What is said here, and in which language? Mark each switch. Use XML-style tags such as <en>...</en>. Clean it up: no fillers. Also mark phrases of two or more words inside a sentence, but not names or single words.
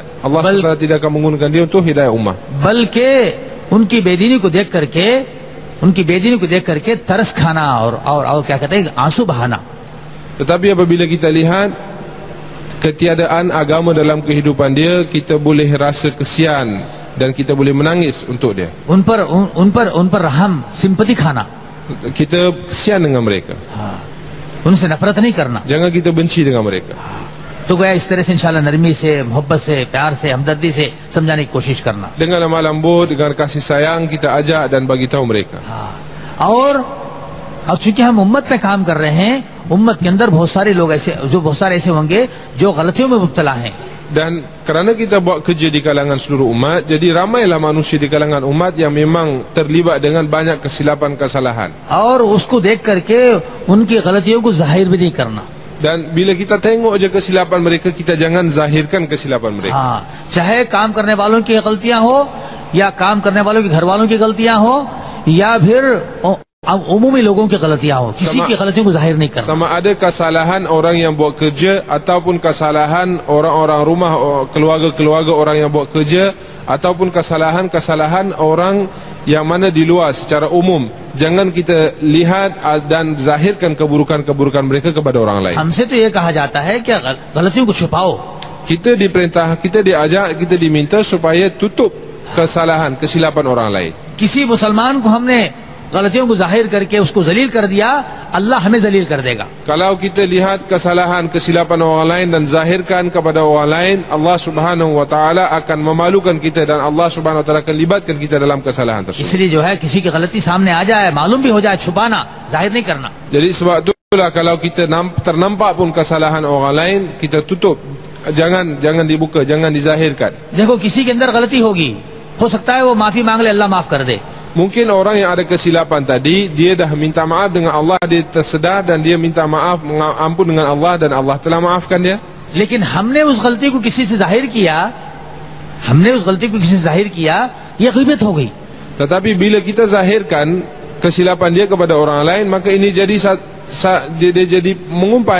<ar>Allah Subhanahu wa taala</ar> <ms>tidak akan menggunakan dia untuk hidayah umat.</ms> <hi>बल्कि उनकी बेदीनी को देख करके तरस खाना और क्या कहते हैं, आंसू बहाना.</hi> <ms>Tetapi apabila kita lihat ketiadaan agama dalam kehidupan dia, kita boleh rasa kesian dan kita boleh menangis untuk dia.</ms> <hi>उन पर रहम, सिंपैथी खाना.</hi> <ms>Kita kesian dengan mereka.</ms> <hi>उनसे नफरत नहीं करना.</hi> <ms>Jangan kita benci dengan mereka.</ms> <hi>तो गया इस तरह से इंशाल्लाह नरमी से, मोहब्बत से, प्यार से, हमदर्दी से समझाने की कोशिश करना.</hi> <ms>Dengan lemah lembut, dengan kasih sayang, kita ajak dan bagi tahu mereka.</ms> <hi>और चूंकि हम उम्मत में काम कर रहे हैं, उम्मत के अंदर बहुत सारे ऐसे होंगे जो गलतियों में मुब्तला हैं.</hi> <ms>Dan kerana kita buat kerja di kalangan seluruh umat, jadi ramailah manusia di kalangan umat yang memang terlibat dengan banyak kesilapan, kesalahan.</ms> <hi>और उसको देख करके उनकी गलतियों को जाहिर भी नहीं करना.</hi> <ms>Dan bila kita tengok je kesilapan mereka, kita jangan zahirkan kesilapan mereka.</ms> <hi>हाँ, चाहे काम करने वालों की गलतियां हो या काम करने वालों के घर वालों की गलतियां हो या फिर umumi लोगों की गलतियां हो, किसी की गलतियों को जाहिर नहीं करना.</hi> <ms>Sama ada kesalahan orang yang buat kerja ataupun kesalahan orang-orang rumah, keluarga-keluarga orang yang buat kerja, ataupun kesalahan orang yang mana di luar secara umum, jangan kita lihat dan zahirkan keburukan-keburukan mereka kepada orang lain.</ms> <hi>हमसे तो ये कहा जाता है कि गलतियों को छुपाओ.</hi> <ms>Kita diperintah, kita diajak, kita diminta supaya tutup kesalahan, kesilapan orang lain.</ms> <hi>किसी मुसलमान को हमने गलतियों को जाहिर करके उसको जलील कर दिया, अल्लाह हमें जलील कर देगा.</hi> <ms>Kalau kita lihat kesalahan, kesilapan orang lain dan zahirkan kepada orang lain,</ms> <ar>Allah Subhanahu wa taala</ar> <ms>akan memalukan kita dan</ms> <ar>Allah Subhanahu wa taala</ar> <ms>akan libatkan kita dalam kesalahan tersebut.</ms> <hi>इसलिए जो है किसी की गलती सामने आ जाए, मालूम भी हो जाए, छुपाना, जाहिर नहीं करना.</hi> <ms>Jadi sebab itulah kalau kita ternampak pun kesalahan orang lain, kita tutup jangan dibuka, jangan dizahirkan.</ms> <hi>देखो किसी के अंदर गलती होगी, हो सकता है वो माफी मांग ले, अल्लाह माफ कर दे.</hi> <ms>Mungkin orang yang ada kesilapan tadi, dia dah minta maaf dengan Allah, dia tersedar dan dia minta maaf, ampun dengan Allah dan Allah telah maafkan dia.</ms> <hi>लेकिन हमने उस गलती को किसी से जाहिर किया, ये ग़ीबत हो गई.</hi> <ms>Tetapi bila kita zahirkan kesilapan dia kepada orang lain, maka ini jadi dia jadi mengumpat.</ms>